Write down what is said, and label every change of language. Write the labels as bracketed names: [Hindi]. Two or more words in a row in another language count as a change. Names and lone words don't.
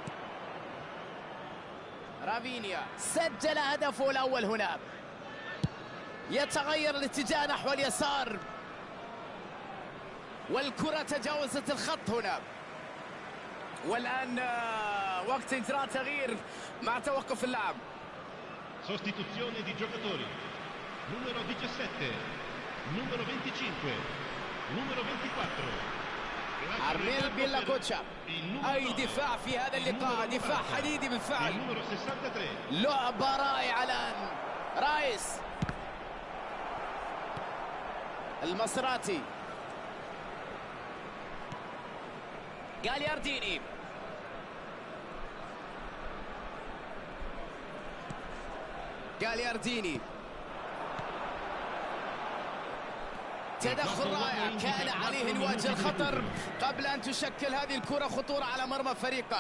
[Arabic] رافينيا سجل هدفه الأول هنا. يتغير الاتجاه نحو اليسار، والكرة تجاوزت الخط هنا. والآن وقت إجراء تغيير مع توقف اللعب. [Italian] Sostituzione di giocatori. Numero 17, numero 25, numero 24. [Arabic] أرميل بيلاكوتشا. أي دفاع في هذا اللقاء، دفاع حديدي بالفعل. لعبة رائعة الآن. رايس، المصراتي، غاليارديني، غاليارديني، تدخل رائع، كان عليه ان يواجه الخطر قبل ان تشكل هذه الكرة خطورة على مرمى فريقه.